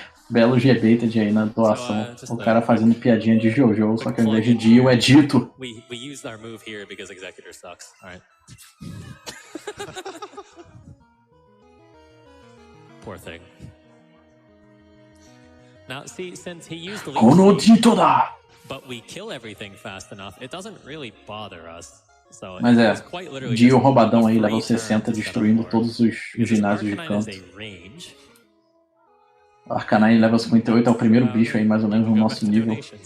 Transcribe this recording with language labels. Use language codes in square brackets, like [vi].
[pt] Belo G-Baited aí na doação. O cara fazendo piadinha de Jojo, só que ao invés de Dio é dito. [en] We used our move here because Executor sucks. All right. Poor thing. Now, see, since he used the lead, but we kill everything fast enough, it doesn't really bother us. So [pt] mas Dio roubadão aí, level 60, destruindo todos os ginásios de canto. Arcanine level 58 é o primeiro bicho aí, mais ou menos, no nosso nível.